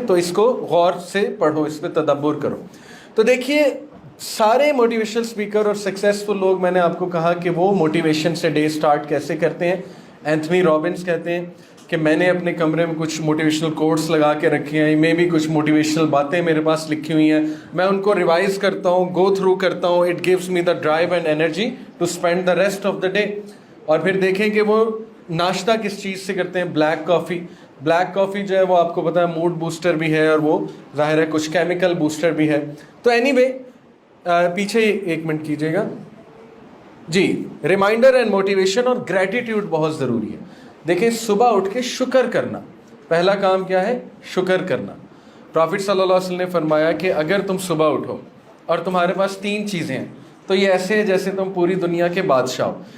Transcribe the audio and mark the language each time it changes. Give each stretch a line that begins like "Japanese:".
Urdu: تو اس کو غور سے پڑھو، اس پہ تدبر کرو. تو دیکھیے سارے موٹیویشنل اسپیکر اور سکسیزفل لوگ، میں نے آپ کو کہا کہ وہ موٹیویشن سے ڈے سٹارٹ کیسے کرتے ہیں. اینتھنی رابنس کہتے ہیں کہ میں نے اپنے کمرے میں کچھ موٹیویشنل کوٹس لگا کے رکھے ہیں، میں بھی کچھ موٹیویشنل باتیں میرے پاس لکھی ہوئی ہیں، میں ان کو ریوائز کرتا ہوں، گو تھرو کرتا ہوں.
English: It gives me the drive and energy to spend the rest of the day.
Urdu: اور پھر دیکھیں کہ وہ ناشتہ کس چیز سے کرتے ہیں. بلیک کافی. بلیک کافی جو ہے وہ آپ کو پتہ ہے موڈ بوسٹر بھی ہے، اور وہ ظاہر ہے کچھ کیمیکل بوسٹر بھی ہے. تو اینی وے پیچھے 1 منٹ کیجیے گا جی.
English: reminder and motivation
Urdu: اور گریٹیٹیوڈ بہت ضروری ہے. دیکھیں صبح اٹھ کے شکر کرنا، پہلا کام کیا ہے؟ شکر کرنا. پروفٹ صلی اللہ علیہ وسلم نے فرمایا کہ اگر تم صبح اٹھو اور تمہارے پاس 3 چیزیں ہیں تو یہ ایسے ہے جیسے تم پوری دنیا کے بادشاہ ہو.